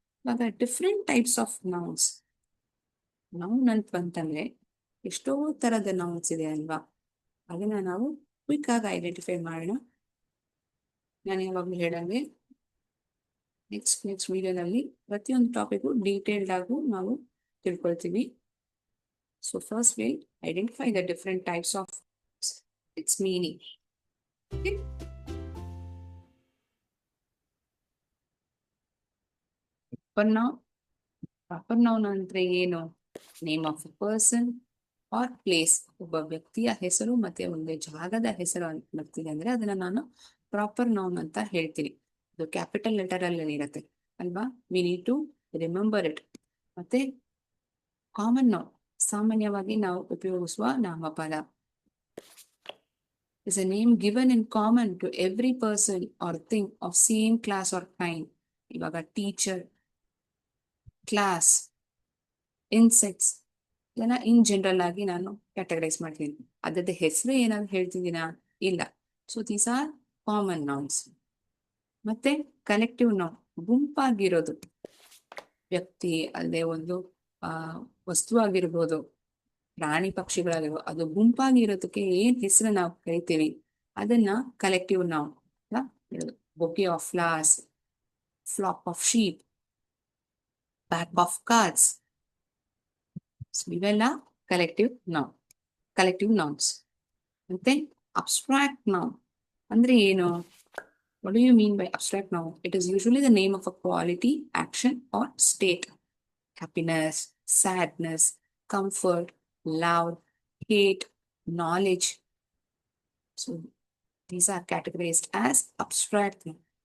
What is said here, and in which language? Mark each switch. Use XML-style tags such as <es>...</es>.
<kn>ಇವಾಗ different types of nouns. Noun ಅಂತ ಬಂತಂದ್ರೆ ಎಷ್ಟೋ ತರದ ನೌನ್ಸ್ ಇದೆ ಅಲ್ವಾ? ಅದನ್ನ ನಾವು ಕ್ವಿಕ್ ಆಗಿ ಐಡೆಂಟಿಫೈ ಮಾಡೋಣ. ನಾನು ಯಾವಾಗ್ಲೂ ಹೇಳಂಗೆ ನೆಕ್ಸ್ಟ್ ವಿಡಿಯೋದಲ್ಲಿ ಪ್ರತಿಯೊಂದು ಟಾಪಿಕ್ ಡೀಟೇಲ್ಡ್ ಆಗು ನಾವು ತಿಳ್ಕೊಳ್ತೀವಿ.</kn> <en>So first we'll identify the different types of its meaning. Okay? Proper noun</en> <kn>ಅಂದ್ರೆ ಏನು?</kn> <en>Name of a person or place.</en> <kn>ಒಬ್ಬ ವ್ಯಕ್ತಿಯ ಹೆಸರು ಮತ್ತೆ ಒಂದು ಜಾಗದ ಹೆಸರು ಬರ್ತಿದೆ ಅಂದ್ರೆ ಅದನ್ನ ನಾನು ಪ್ರಾಪರ್ ನೌನ್ ಅಂತ ಹೇಳ್ತೀನಿ. ಅದು ಕ್ಯಾಪಿಟಲ್ ಲೆಟರ್ ಅಲ್ಲಿ ಇರುತ್ತೆ ಅಲ್ವಾ?</kn> <en>We need to remember it.</en> <kn>ಮತ್ತೆ ಕಾಮನ್ ನೌನ್, ಸಾಮಾನ್ಯವಾಗಿ ನಾವು ಉಪಯೋಗಿಸುವ ನಾಮಪದ,</kn> <en>is a name given in common to every person or thing of same class or kind.</en> <kn>ಇವಾಗ ಟೀಚರ್, ಕ್ಲಾಸ್, ಇನ್ಸೆಕ್ಟ್ಸ್ ಇದನ್ನ ಇನ್ ಜನರಲ್ ಆಗಿ ನಾನು ಕ್ಯಾಟಗರೈಸ್ ಮಾಡ್ತೀನಿ. ಅದ್ರದ್ದು ಹೆಸರು ಏನಾದ್ರು ಹೇಳ್ತಿದ್ದೀನಾ? ಇಲ್ಲ.</kn> <en>So these are common nouns.</en> <kn>ಮತ್ತೆ ಕಲೆಕ್ಟಿವ್ ನೌನ್, ಗುಂಪಾಗಿರೋದು, ವ್ಯಕ್ತಿ ಅಲ್ಲದೆ ಒಂದು ವಸ್ತು ಆಗಿರ್ಬೋದು, ಪ್ರಾಣಿ ಪಕ್ಷಿಗಳಾಗಿರ್ಬೋದು, ಅದು ಗುಂಪಾಗಿ ಇರೋದಕ್ಕೆ ಏನ್ ಹೆಸರು ನಾವು ಕರಿತೀವಿ ಅದನ್ನ ಕಲೆಕ್ಟಿವ್ ನೌನ್ ಹೇಳೋದು.</kn> <en>Bouquet of flowers, flock of sheep, pack of cards, ಇವೆಲ್ಲ collective nouns.</en> <kn>ಮತ್ತೆ ಅಬ್ಸ್ಟ್ರಾಕ್ಟ್ ನೌನ್ ಅಂದ್ರೆ ಏನು?</kn> <en>What do you mean by abstract noun? It is usually the name of a quality, action, or state. Happiness, sadness, comfort, love, hate, knowledge. So these are categorized as abstract noun.</en>